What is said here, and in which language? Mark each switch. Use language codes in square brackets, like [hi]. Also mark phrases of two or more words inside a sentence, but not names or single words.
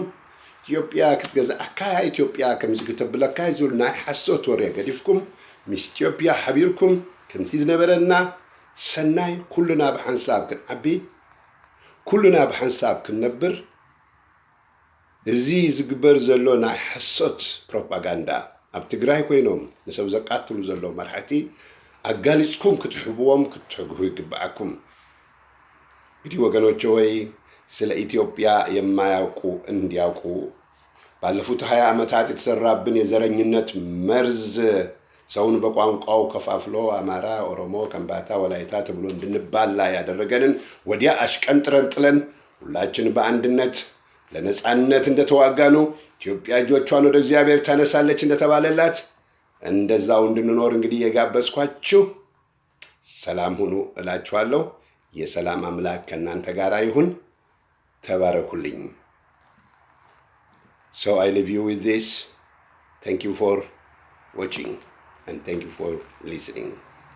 [ti] ኢትዮጵያ ክትገዛእካ ኢትዮጵያ ከም ዝክተብለካ ዝብል ናይ ሓሶት ወሬ ገዲፍኩም ምስ ኢትዮጵያ ሓቢርኩም ከምቲ ዝነበረና ሰናይ ኩልና ብሓንሳብ ክንዓቢ ኩልና ብሓንሳብ ክንነብር እዚ ዝግበር ዘሎ ናይ ሓሶት ፕሮፓጋንዳ ኣብ ትግራይ ኮይኖም ንሰብ ዘቃትሉ ዘሎ መርሓቲ ኣጋሊጽኩም ክትሕብዎም ክትሕግሁ ይግባኣኩም። [am] እንግዲህ ወገኖች ሆይ ስለ ኢትዮጵያ የማያውቁ እንዲያውቁ ባለፉት 20 ዓመታት የተሰራብን የዘረኝነት መርዝ ሰውን በቋንቋው ከፋፍሎ አማራ፣ ኦሮሞ፣ ከምባታ፣ ወላይታ ተብሎ እንድንባላ ያደረገንን ወዲያ አሽቀንጥረን ጥለን ሁላችን በአንድነት ለነጻነት እንደተዋጋኑ ኢትዮጵያ እጆቿን ወደ እግዚአብሔር ታነሳለች እንደተባለላት እንደዛው እንድንኖር እንግዲህ የጋበዝኳችሁ ሰላም ሁኑ እላችኋለሁ። የሰላም አምላክ ከእናንተ ጋር ይሁን። ተባረኩልኝ። [en] So I leave you with this. Thank you for watching and thank you for listening.